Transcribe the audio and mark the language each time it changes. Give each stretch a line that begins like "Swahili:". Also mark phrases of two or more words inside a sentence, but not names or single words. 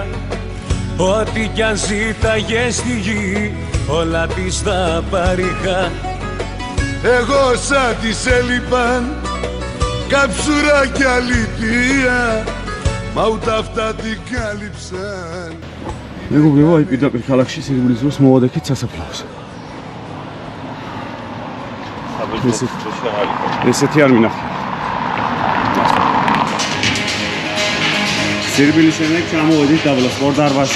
Greek: Ό,τι κι αν ζήταγε στη γη, όλα της τα παρήχα. Εγώ σαν της έλειπαν καψουρά κι αλήθεια, μα ούτε αυτά την κάλυψαν.
Georgian: მეგობრებო, აი პირდაპირ ქალაქში სირბილის დროს მოვადექით სასაფლაოს. ესეთი არ მინახე. სირბილის შემდეგ ჩამოვედით დაბლა სპორტდარბაზში.